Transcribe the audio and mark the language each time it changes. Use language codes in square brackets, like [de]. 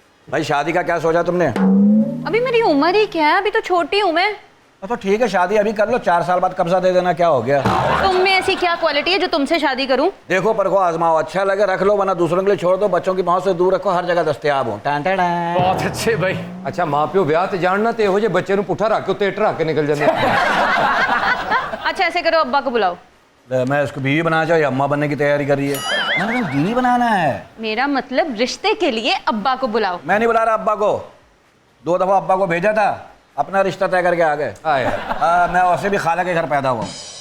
[hi] भाई शादी का क्या सोचा तुमने? अभी मेरी उम्र ही क्या है, अभी तो छोटी हूँ मैं। तो ठीक है शादी अभी कर लो, 4 साल बाद कब्जा दे देना, क्या हो गया? तुम में ऐसी क्या क्वालिटी है जो तुमसे शादी करूं? देखो परखो आजमाओ, अच्छा लगे रख लो, वरना दूसरों के लिए छोड़ दो। बच्चों की पहुंच से दूर रखो, हर जगह दस्तयाब हो। टां टां टां। बहुत अच्छे भाई। [pa] ਅੱਛਾ ਮਾਂ ਪਿਓ ਵਿਆਹ ਤੇ ਜਾਣਨਾ ਤੇ ਇਹੋ ਜਿਹੇ ਬੱਚੇ ਨੂੰ ਪੁੱਠਾ ਰੱਖ ਕੇ ਉੱਤੇ ਇੱਟ ਰੱਖ ਕੇ ਨਿਕਲ ਜਾਂਦੇ [hi] अच्छा ऐसे करो, अब्बा को बुलाओ। मैं इसको बीवी बनाना चाहिए, अम्मा बनने की तैयारी कर रही है। मैंने कहा बीवी बनाना है। मेरा मतलब रिश्ते के लिए अब्बा को बुलाओ। मैं नहीं बुला रहा अब्बा को, 2 दफा अब्बा को भेजा था, अपना रिश्ता तय करके आ गए। मैं वैसे भी खाला के घर पैदा हुआ हूँ।